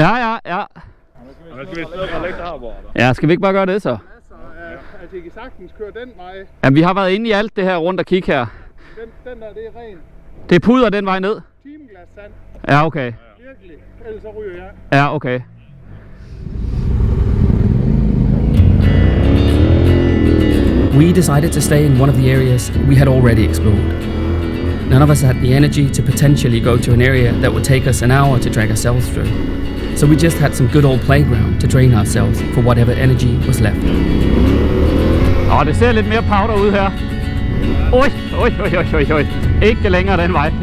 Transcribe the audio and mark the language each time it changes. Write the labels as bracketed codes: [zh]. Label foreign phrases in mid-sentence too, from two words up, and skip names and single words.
[da] Ja. Men skal vi stedet og lægge her, hvor Ja, skal vi ikke bare gøre det så? Altså, I kan sagtens køre den vej. Jamen, vi har været inde i alt det her rundt og kigge her. Den der, det er ren. Det er puder den vej ned? Timeglas sand. Ja, okay. Virkelig. Ellers så ryger jeg. Ja, okay. [en] We decided to stay in one of the areas we had already explored. None of us had the energy to potentially go to an area that would take us an hour to drag ourselves through. So we just had some good old playground to drain ourselves for whatever energy was left. [da] Det ser lidt mere powder ud her. Oj. Ikke længere den vej.